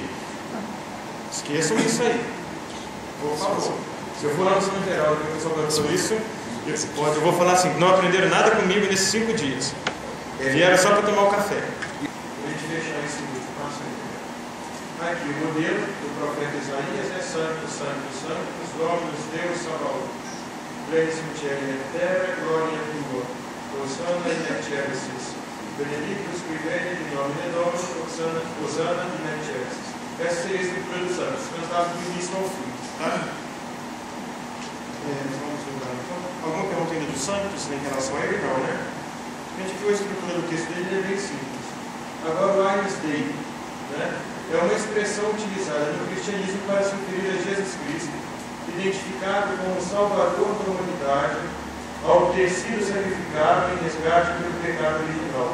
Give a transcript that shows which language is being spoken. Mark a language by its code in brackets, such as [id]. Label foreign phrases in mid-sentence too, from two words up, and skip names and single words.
[pt] Esqueçam isso aí. Por favor. Se eu for lá no cemitério e o pessoal perguntou isso, eu vou falar assim: não aprenderam nada comigo nesses 5 dias. Vieram só para tomar o café. A gente deixar esse vídeo, passa aí. Aqui, o modelo do profeta Isaías é santo, santo, santo, [la] Dominus Deus Sabaoth. Plenitum Cieli et terra, gloria tua. Hosanna in excelsis. Benedictus qui veni in nomine Domini, Hosanna in excelsis. [pt] Essa seria a estrutura dos santos, cantado do início ao fim. Tá? Vamos mudar então. Alguma pergunta ainda dos santos em relação a ele? Não, né? A gente viu a estrutura do texto dele, ele é bem simples. Agora o Agnus Dei, né? É uma expressão utilizada no cristianismo para se referir a Jesus Cristo, identificado como Salvador da humanidade, ao ter sido sacrificado em resgate pelo pecado original.